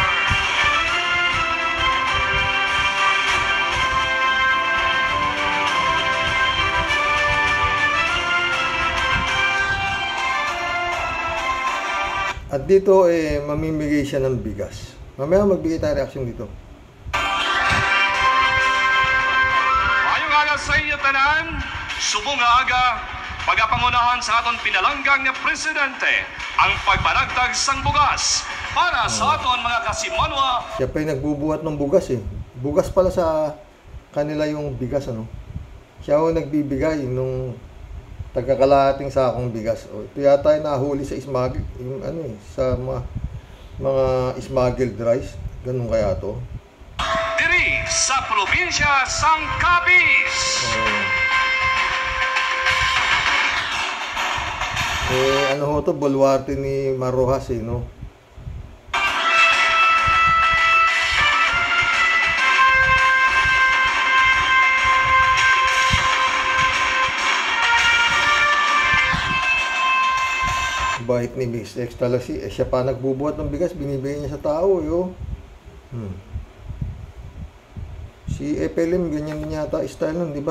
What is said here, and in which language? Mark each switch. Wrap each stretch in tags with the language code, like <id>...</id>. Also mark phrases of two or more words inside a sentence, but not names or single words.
<tl>At dito mamimigay siya ng bigas. Mamaya magbigay tayo reaksyon dito.</tl> <hil>Mayong aga sa inyo tanan, subong aga, pagapangunahan sa aton pinalanggang na presidente ang pagpanagtag sang bugas para sa aton mga kasimanwa.</hil> <tl>Siya pa yung nagbubuhat ng bugas eh. Bugas pala sa kanila yung bigas Siya ho nagbibigay nung tagkakalahating sakong bigas. Ito yata yung nahuli sa smuggle, yung sa mga</tl> <en>smuggled rice.</en> <tl>Ganun kaya to.</tl> <hil>Diri sa probinsya sang Capiz.</hil> <tl>Ano ho to, bulwarte ni Mar Roxas no? Bahit ni Miss X talaga siya pa nagbubuhat ng bigas, binibigay niya sa tao Si FLM ganyan din yata style nun, di ba?</tl>